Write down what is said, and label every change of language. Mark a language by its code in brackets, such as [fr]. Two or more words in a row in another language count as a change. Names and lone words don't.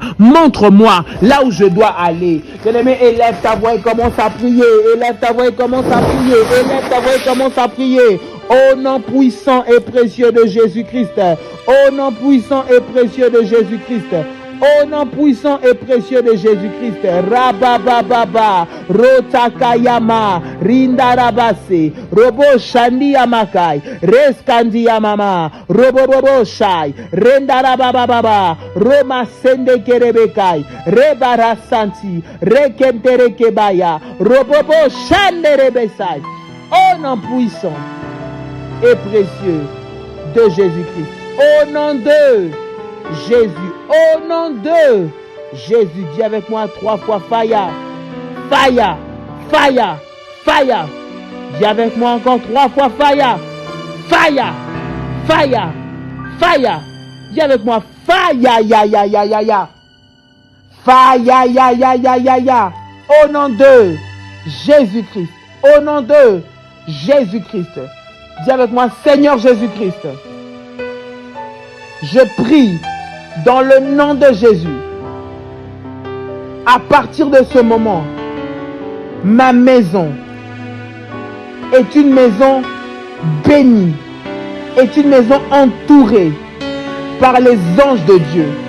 [fr] Montre-moi là où je dois aller. Bien-aimé, élève ta voix et commence à prier. Élève ta voix et commence à prier. Élève ta voix et commence à prier. Au nom puissant et précieux de Jésus-Christ. Au nom puissant et précieux de Jésus-Christ. Au nom puissant et précieux de Jésus-Christ, Rabababa, Rotakayama, Rindarabase, Robo Shandi Amakai, Reskandi Yamama, Robobobo Shai, Rendarabababa, Roma Sende Kerebekai, Rebara Santi, Rekentere Kebaya, Robobo Shande Rebesai. Au nom puissant et précieux de Jésus-Christ, au nom de Jésus, au nom de Jésus, dis avec moi 3 fois [en] fire, fire, fire, fire. [fr] Dis avec moi encore 3 fois [en] fire, fire, fire, fire. [fr] Dis avec moi fire, ya, ya, ya, ya, ya. Fire, ya, ya, ya, ya, ya. Au nom de Jésus-Christ, au nom de Jésus-Christ. Dis avec moi, Seigneur Jésus-Christ, je prie dans le nom de Jésus. À partir de ce moment, ma maison est une maison bénie, est une maison entourée par les anges de Dieu.